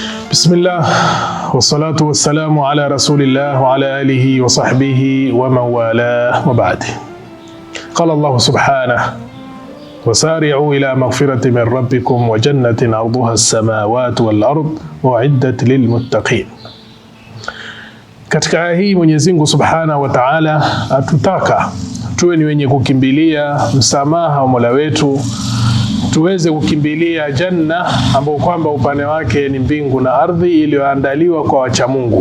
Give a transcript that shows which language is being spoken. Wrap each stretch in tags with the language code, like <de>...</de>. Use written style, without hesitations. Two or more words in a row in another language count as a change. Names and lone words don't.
<ar>بسم الله والصلاة والسلام على رسول الله وعلى آله وصحبه ومن والاه وبعد. قال الله سبحانه وسارعوا إلى مغفرة من ربكم وجنة عرضها السماوات والأرض أعدت للمتقين.</ar> <sw>Katika aya hii Mwenyezi Mungu</sw> <ar>سبحانه وتعالى</ar> <sw>atutaka tuwe ni wenye kukimbilia msamaha wa Mola wetu, tuweze kukimbilia janna ambao kwamba upande wake ni mbingu na ardhi iliyoandaliwa kwa wacha Mungu.</sw>